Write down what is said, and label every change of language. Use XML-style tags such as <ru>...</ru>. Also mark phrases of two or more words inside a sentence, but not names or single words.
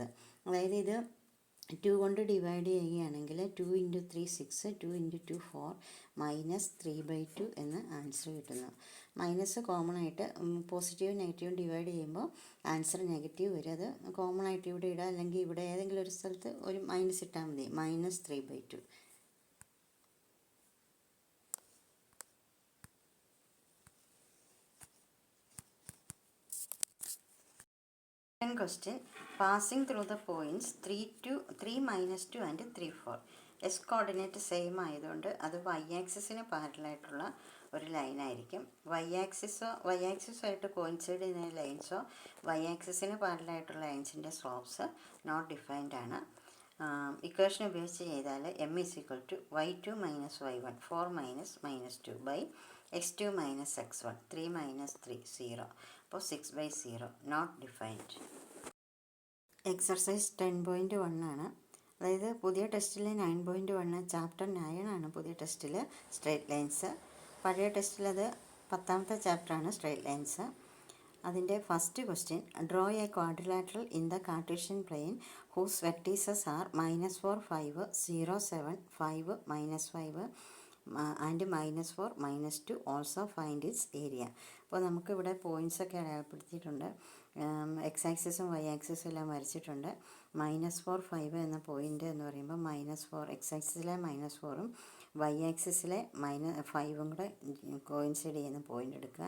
<ml>അതായത് ഇത് 2 കൊണ്ട് ഡിവൈഡ് ചെയ്യുകയാണെങ്കിൽ 2 × 3 6, 2 × 2 4, -3/2 എന്ന് ആൻസർ കിട്ടുന്നു.</ml> <en>minus common</en> <ml>ആയിട്ട്</ml> <en>positive negative divide</en> <ml>ചെയ്യുമ്പോൾ ആൻസർ നെഗറ്റീവ് വരും. അത് കോമൺ ആയിട്ട് ഇവിടെ ഇടുക, അല്ലെങ്കിൽ ഇവിടെ ഏതെങ്കിലും ഒരു സ്ഥലത്ത് ഒരു മൈനസ് ഇട്ടാൽ മതി. -3/2.</ml> <en>Question: passing through the points 3, -2 and 3, 4. x coordinate same</en> <ml>ആയതുകൊണ്ട് അത് y ആക്സിസിന് പാരലായിട്ടുള്ള ഒരു ലൈനായിരിക്കും. വൈ ആക്സിസുമായിട്ട് കോയിൻസൈഡ് ചെയ്യുന്ന ലൈൻസോ y ആക്സിസിന് പാരലായിട്ടുള്ള ലൈൻസിൻ്റെ</ml> <en>slopes not defined</en> <ml>ആണ്. ഇക്വേഷൻ ഉപയോഗിച്ച് ചെയ്താൽ m = y2 - y1 4 - -2 x2 - x1 3 - 3 0. അപ്പോൾ 6/0</ml> <en>not defined.</en> <ml>എക്സർസൈസ് 10.1 ആണ്. അതായത് പുതിയ ടെസ്റ്റിൽ 9.1, ചാപ്റ്റർ 9 ആണ് പുതിയ ടെസ്റ്റിൽ</ml> <en>straight lines.</en> <ml>പഴയ ടെസ്റ്റിലത് 10ാമത്തെ ചാപ്റ്ററാണ്</ml> <en>straight lines. അതിൻ്റെ first question: draw a quadrilateral in the Cartesian plane whose vertices are -4, 5, 0, 7, 5, -5 and -4, -2. also find its area.</en> <ml>അപ്പോൾ നമുക്കിവിടെ പോയിൻറ്റ്സൊക്കെ അടയാളപ്പെടുത്തിയിട്ടുണ്ട്. എക്സ് ആക്സിസും വൈ ആക്സിസും എല്ലാം വരച്ചിട്ടുണ്ട്. -4, 5 എന്ന പോയിൻ്റ് എന്ന് പറയുമ്പോൾ -4 എക്സ് ആക്സിസിലെ -4ഉം വൈ ആക്സിസിലെ -5ഉം കൂടെ കോയിൻസൈഡ് ചെയ്യുന്ന പോയിൻ്റ് എടുക്കുക.</ml>